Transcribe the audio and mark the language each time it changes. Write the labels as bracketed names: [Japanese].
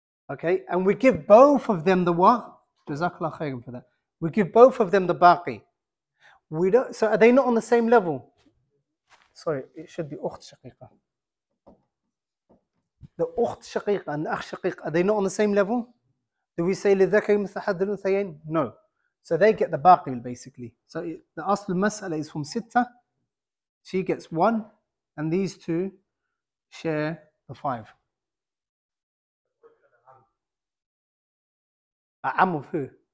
[English] Okay, and we give both of them the what? Jazakallah khairan for that. We give both of them the baqi. We don't. So are they not on the same level? Sorry, it should be [Arabic] أخت شقيقة. [English] The [Arabic] أخت شقيقة [English] and the [Arabic] أخ شقيق, [English] are they not on the same level? Do we say [Arabic] لِلذَّكَرِ مِثْلُ حَظِّ الْأُنْثَيَيْنِ? [English] No. So they get the baqi basically. So the asl mas'ala is from sitta. She gets 1, and these two share the 5. Am of who?